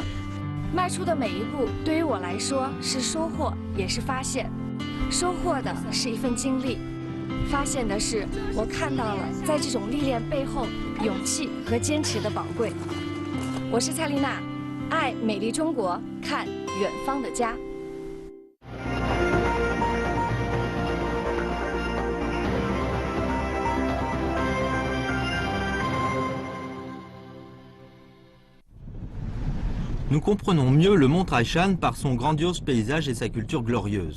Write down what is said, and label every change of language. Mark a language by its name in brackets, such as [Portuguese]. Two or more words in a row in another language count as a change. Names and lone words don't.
[Chinese] 迈出的每一步，对于我来说是收获，也是发现。收获的是一份经历，发现的是我看到了在这种历练背后勇气和坚持的宝贵。我是蔡丽娜，爱美丽中国，看远方的家。 [French] Nous comprenons mieux le mont Taishan par son grandiose paysage et sa culture glorieuse.